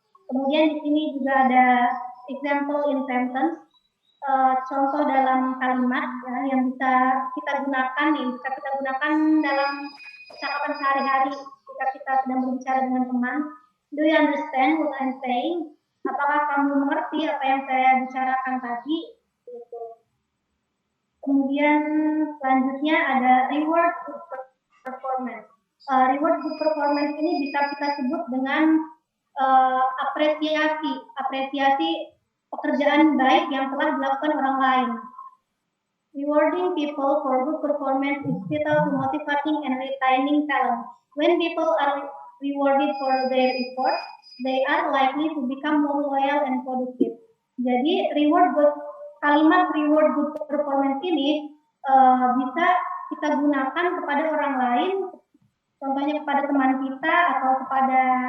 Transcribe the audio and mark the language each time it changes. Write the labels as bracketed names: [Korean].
[Indonesian] Kemudian di sini juga ada [English] example in sentence, [Indonesian] contoh dalam kalimat ya, yang bisa kita gunakan dalam percakapan sehari-hari ketika kita sedang berbicara dengan teman. [English] Do you understand what I'm saying? [Indonesian] Apakah kamu mengerti apa yang saya bicarakan tadi? Gitu. Kemudian selanjutnya ada reward good performance. Reward good performance ini bisa kita sebut dengan apresiasi pekerjaan baik yang telah dilakukan orang lain. [English] Rewarding people for good performance is vital to motivating and retaining talent. When people are rewarded for their effort, they are likely to become more loyal and productive. [Indonesian] Jadi kalimat reward good performance ini bisa kita gunakan kepada orang lain, contohnya kepada teman kita atau kepada